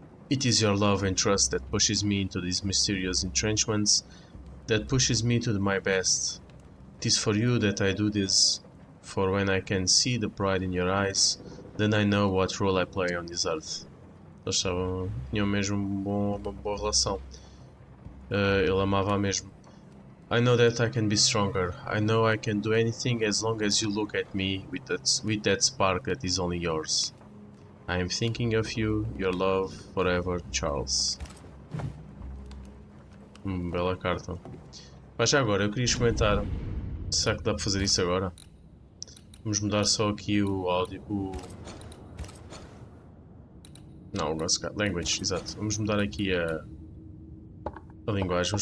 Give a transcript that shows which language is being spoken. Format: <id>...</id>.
<en>It is your love and trust that pushes me into these mysterious entrenchments, that pushes me to do my best. It is for you that I do this, for when I can see the pride in your eyes, then I know what role I play on this earth.</en> <pt>Eles tinham mesmo uma boa relação. Ele amava-a mesmo.</pt> <en>I know that I can be stronger. I know I can do anything as long as you look at me with that spark that is only yours. I am thinking of you, your love, forever, Charles.</en> <pt>Bela carta. Mas já agora, eu queria experimentar. Será que dá para fazer isso agora? Vamos mudar só aqui o áudio. Não, o language, exato. Vamos mudar aqui a linguagem.</pt>